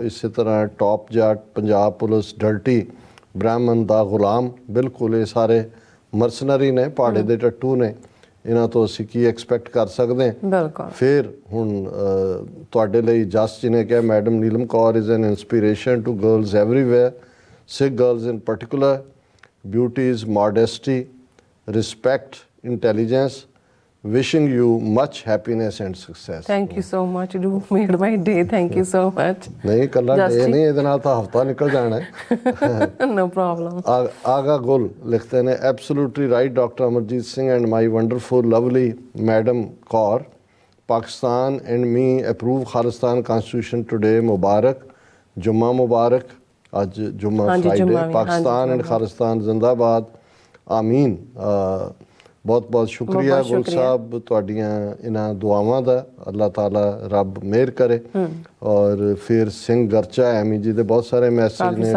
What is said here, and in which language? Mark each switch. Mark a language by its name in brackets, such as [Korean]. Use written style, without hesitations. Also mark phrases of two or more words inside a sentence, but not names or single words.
[Punjabi] ਇਸੇ ਤਰ੍ਹਾਂ ਟੌਪ ਜਾਟ, ਪੰਜਾਬ ਪੁਲਿਸ, ਡਰਟੀ, ਬ੍ਰਾਹਮਣ ਦਾ ਗੁਲਾਮ, ਬਿਲਕੁਲ ਇਹ ਸਾਰੇ ਮਰਸਨਰੀ ਨੇ, ਪਹਾੜੇ ਦੇ ਟੱਟੂ ਨੇ, ਇਹਨਾਂ ਤੋਂ ਅਸੀਂ ਕੀ ਐਕਸਪੈਕਟ ਕਰ ਸਕਦੇ ਹਾਂ। ਫਿਰ ਹੁਣ ਤੁਹਾਡੇ ਲਈ ਜਸ ਜੀ ਨੇ ਕਿਹਾ ਮੈਡਮ ਨੀਲਮ ਕੌਰ [English] is an inspiration to girls everywhere, Sikh girls in particular. Beauty is modesty, respect, intelligence. Wishing you much happiness and success. Thank you so much. You made my day. Thank you so much. [Punjabi] ਨਹੀਂ ਕੱਲਾ ਡੇ ਨਹੀਂ, ਇਹਦੇ ਨਾਲ ਤਾਂ ਹਫਤਾ ਨਿਕਲ ਜਾਣਾ ਹੈ। [English] No problem. [Punjabi] ਆਗਾ ਗੁਲ ਲਿਖਦੇ ਨੇ [English] absolutely right Dr. ਅਮਰਜੀਤ ਸਿੰਘ and my wonderful lovely Madam Kaur. Pakistan and me approve Khalistan Constitution today. [Urdu] مبارک، جمعہ مبارک. [Punjabi] ਅੱਜ ਜੁਮਾ ਫਰਾਈਡੇ। ਪਾਕਿਸਤਾਨ ਐਂਡ ਖਾਲਿਸਤਾਨ ਜ਼ਿੰਦਾਬਾਦ, ਆਮੀਨ। ਬਹੁਤ ਬਹੁਤ ਸ਼ੁਕਰੀਆ ਗੁਲ ਸਾਹਿਬ ਤੁਹਾਡੀਆਂ ਇਹਨਾਂ ਦੁਆਵਾਂ ਦਾ। ਅੱਲਾਹ ਤਾਲਾ ਰੱਬ ਮਿਹਰ ਕਰੇ। ਔਰ ਫਿਰ ਸਿੰਘ ਗਰਚਾ, ਐਮੀ ਜੀ ਦੇ ਬਹੁਤ ਸਾਰੇ ਮੈਸੇਜ ਨੇ।